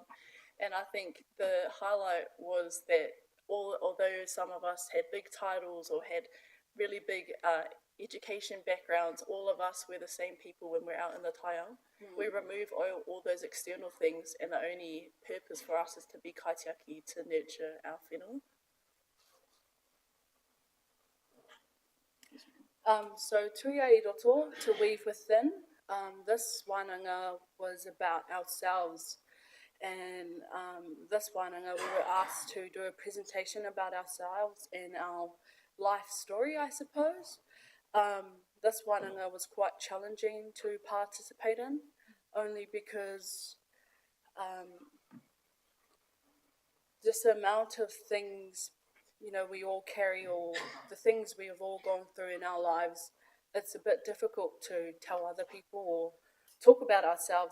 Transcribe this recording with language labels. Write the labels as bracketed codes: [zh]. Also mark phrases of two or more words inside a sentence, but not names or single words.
[en] And I think the highlight was that although some of us had big titles or had really big education backgrounds, all of us were the same people when we're out in the taiao. We remove all those external things, and the only purpose for us is to be kaitiaki, to nurture our whenua. [mi] So tuia I roto, [en] to weave within. This wānanga was about ourselves, and this wānanga we were asked to do a presentation about ourselves and our life story, I suppose. This wānanga was quite challenging to participate in, only because just the amount of things, you know, we all carry, or the things we have all gone through in our lives, it's a bit difficult to tell other people or talk about ourselves.